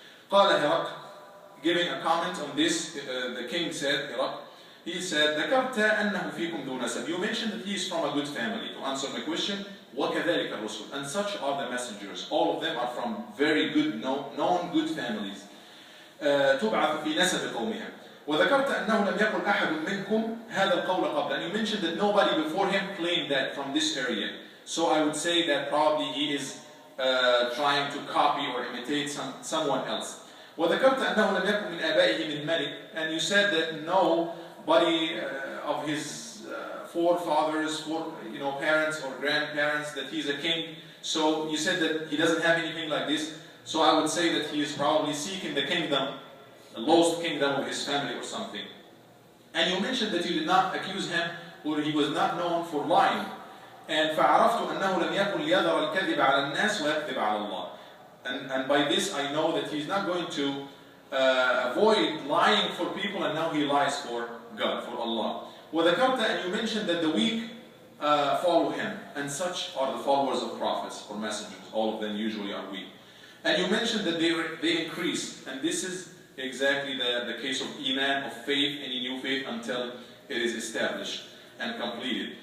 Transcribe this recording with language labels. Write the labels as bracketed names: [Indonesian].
[English] قال هرقل, giving a comment on this, the king said, Iraq, he said, [Arabic] ذكرت أنه فيكم ذو نسب. [English] You mentioned that he is from a good family. To answer my question, [Arabic] وكذلك الرسل. [English] And such are the messengers. All of them are from very good, known good families. [Arabic] تبعث في نسب قومها. وذكرت أنه لم يقل أحد منكم هذا القول قبل. [English] And you mentioned that nobody before him claimed that from this area. So I would say that probably he is trying to copy or imitate someone else. [Arabic] وذكرت أنه لم يكن من آبائه من ملك. [English] And you said that nobody of his forefathers, parents or grandparents, that he's a king. So you said that he doesn't have anything like this. So I would say that he is probably seeking the kingdom, the lost kingdom of his family or something. And you mentioned that you did not accuse him, or he was not known for lying. [Arabic] And فعرفت أنه لم يكن ليظهر الكذب على الناس ويكذب على الله. [English] And by this I know that he's not going to avoid lying for people, and now he lies for God, for Allah. وذكرت, and you mentioned that the weak follow him, and such are the followers of prophets or messengers. All of them usually are weak. And you mentioned that they increase, and this is exactly the case of Iman, of faith, any new faith, until it is established and completed.